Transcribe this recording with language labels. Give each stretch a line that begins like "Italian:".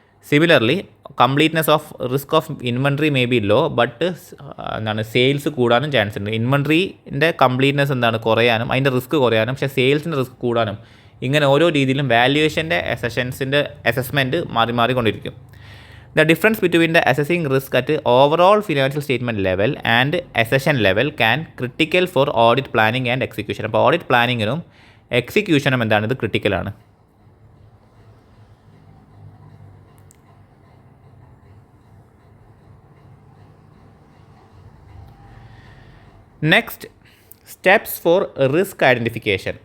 English: similarly completeness of risk of inventory may be low but sales
Malayalam: കൂടാനും chance ഉണ്ട്. ഇൻവെൻട്രീൻ്റെ completeness കുറയാനും അതിൻ്റെ risk കുറയാനും, പക്ഷേ സെയിൽസിൻ്റെ റിസ്ക് കൂടാനും. ഇങ്ങനെ ഓരോ രീതിയിലും വാല്യുവേഷൻ്റെ അസസ്മെൻറ്റ് മാറിക്കൊണ്ടിരിക്കും.
English: The difference between the assessing risk at overall financial statement level and assession level can critical for audit planning and execution.
Malayalam: അപ്പോൾ ഓഡിറ്റ് പ്ലാനിങ്ങിനും എക്സിക്യൂഷനും എന്താണ്, ഇത് ക്രിട്ടിക്കലാണ്.
English: Next steps for risk identification.